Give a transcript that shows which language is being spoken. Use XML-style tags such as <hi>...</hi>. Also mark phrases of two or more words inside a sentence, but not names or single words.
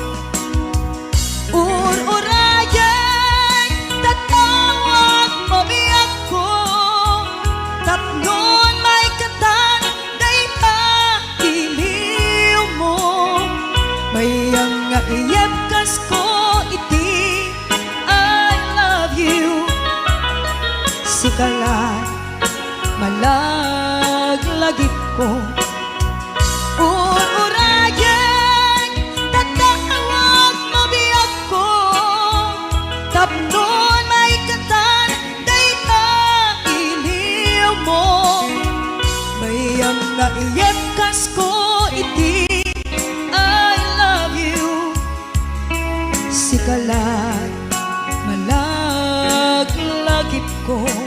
<ilo>Ururayan tatawag mo biyag ko, tapnon may katan dayta iliw mo. Bayang nga iyat kas ko iti</ilo> <en>I love you.</en> <ilo>Sikala malaglagip ko. Ururayan tatawag mo biyag ko, tapnon may katan dayta iliw mo. Bayang nga iyat kas ko iti</ilo> <en>I love you.</en> <ilo>Sikala malaglagip ko.</ilo>